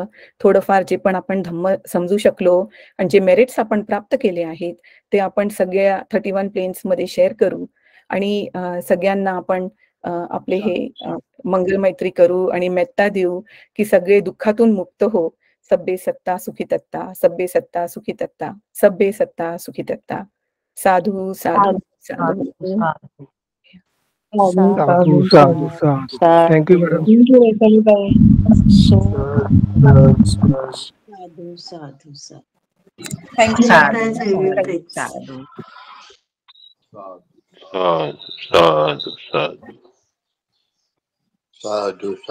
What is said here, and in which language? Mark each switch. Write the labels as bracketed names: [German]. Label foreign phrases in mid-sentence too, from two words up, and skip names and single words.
[Marathi] थोडंफार जे पण आपण धम्म समजू शकलो आणि जे मेरिट्स आपण प्राप्त केले आहेत ते आपण सगळ्या 31 प्लेन्स मध्ये शेअर करू. आणि सगळ्यांना आपण आपले हे मंगल मैत्री करू आणि मेत्ता देऊ की सगळे दुःखातून मुक्त हो. [Pali] सब्बे सत्ता सुखी तत्ता, सब्बे सत्ता सुखी तत्ता, सब्बे सत्ता सुखी तत्ता. साधू साधू साधू. साधू साधू साधू. [English] Thank you madam. [Pali] साधू साधू साधू. [English] थँक्यू [Pali] साधू साधू साधू साधू